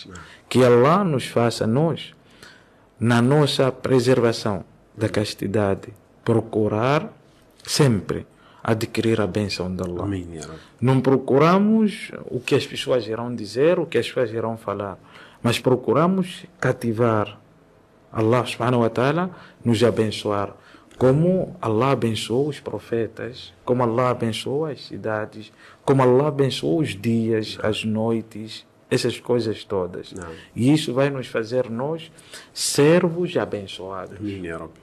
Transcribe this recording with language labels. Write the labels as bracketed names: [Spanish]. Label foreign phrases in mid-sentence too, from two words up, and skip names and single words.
[Portuguese] Que Allah nos faça nós, na nossa preservação da castidade, procurar sempre adquirir a bênção de Allah. Amém, [Arabic] يا رب. [Portuguese] Não procuramos o que as pessoas irão dizer, o que as pessoas irão falar, mas procuramos cativar [Arabic] الله سبحانه وتعالى, [Portuguese] nos abençoar. Como Allah abençoou os profetas, como Allah abençoou as cidades, como Allah abençoou os dias, as noites, essas coisas todas. E isso vai nos fazer nós servos abençoados. Amém, [Arabic] يا رب.